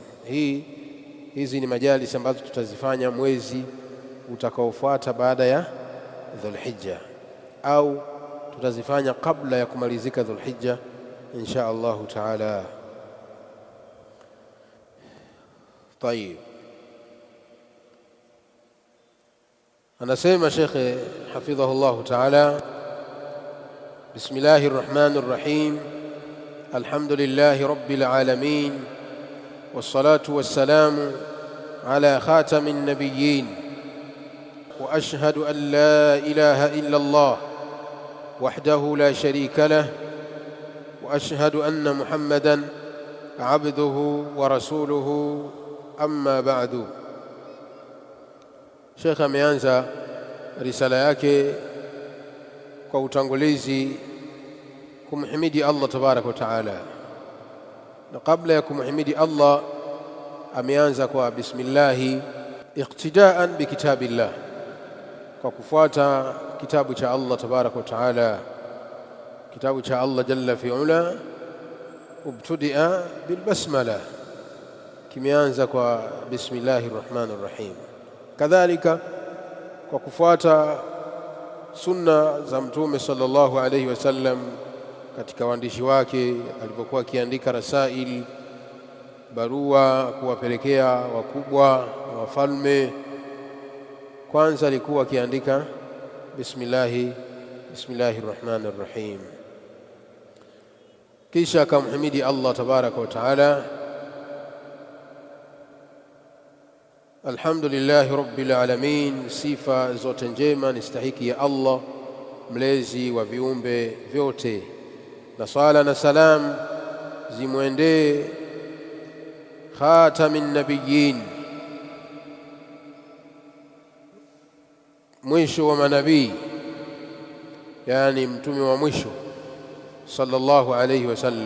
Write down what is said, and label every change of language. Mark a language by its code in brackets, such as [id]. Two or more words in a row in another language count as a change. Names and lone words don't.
[sw] Hizi ni majalisi ambazo tutazifanya mwezi utakaofuata baada ya Dhulhijja, au tutazifanya kabla ya kumalizika Dhulhijja [ar] إن شاء الله تعالى. [sw] Tayib, anasema Sheikh [ar] حفظه الله تعالى, بسم الله الرحمن الرحيم, الحمد لله رب العالمين والصلاة والسلام على خاتم النبيين وأشهد أن لا إله إلا الله وحده لا شريك له وأشهد أن محمدا عبده ورسوله أما بعد. [sw] Sheikh ameanza risala yake kwa utangulizi kumhimidi Allah [ar] تبارك وتعالى, [sw] na kabla ya kumhimidi Allah ameanza kwa [ar] بسم الله اقتداء بكتاب الله, [sw] kwa kufuata kitabu cha Allah [ar] تبارك وتعالى, [sw] kitabu cha Allah [ar] جل في علاه. ابتدئ بالبسملة, [sw] kimeanza kwa [ar] بسم الله الرحمن الرحيم. [sw] Kadhalika kwa kufuata sunna za Mtume [ar] صلى الله عليه وسلم [sw] katika waandishi wake, alipokuwa akiandika rasail, barua kuwapelekea wakubwa na wafalme, kwanza alikuwa akiandika [ar] بسم الله الرحمن الرحيم, [sw] kisha akamhimidi Allah [ar] تبارك وتعالى. الحمد لله رب العالمين, [sw] sifa zote njema ni stahiki ya Allah mlezi wa viumbe vyote, na sala na salam zimwendee [ar] خاتم النبيين, [sw] mwisho wa manabii, yani mtume wa mwisho [ar] صلى الله عليه وسلم.